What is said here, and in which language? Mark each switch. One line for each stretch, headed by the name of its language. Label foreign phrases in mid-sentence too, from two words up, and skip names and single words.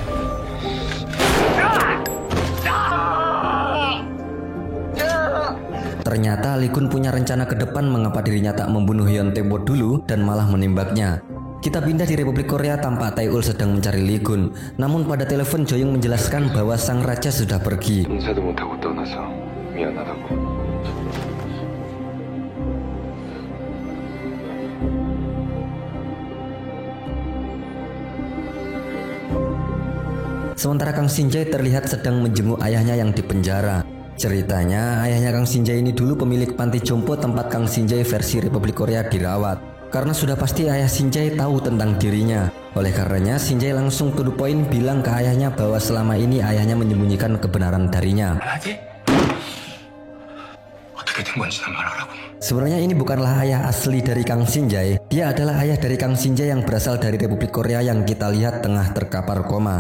Indonesian: Ternyata Lee Kun punya rencana ke depan mengapa dirinya tak membunuh Heon Tempo dulu dan malah menembaknya. Kita pindah di Republik Korea, tampak Taeul sedang mencari Lee Kun. Namun pada telepon Joyoung menjelaskan bahwa sang raja sudah pergi.
Korean: 인사도 못하고 떠나서 미안하다고.
Indonesian: Sementara Kang Shin-jae terlihat sedang menjenguk ayahnya yang dipenjara. Ceritanya, ayahnya Kang Shin-jae ini dulu pemilik panti jompo tempat Kang Shin-jae versi Republik Korea dirawat. Karena sudah pasti ayah Shin-jae tahu tentang dirinya. Oleh karenanya, Shin-jae langsung
English: to the point
Indonesian: bilang ke ayahnya bahwa selama ini ayahnya menyembunyikan kebenaran darinya. Sebenarnya ini bukanlah ayah asli dari Kang Shin-jae. Dia adalah ayah dari Kang Shin-jae yang berasal dari Republik Korea yang kita lihat tengah terkapar koma.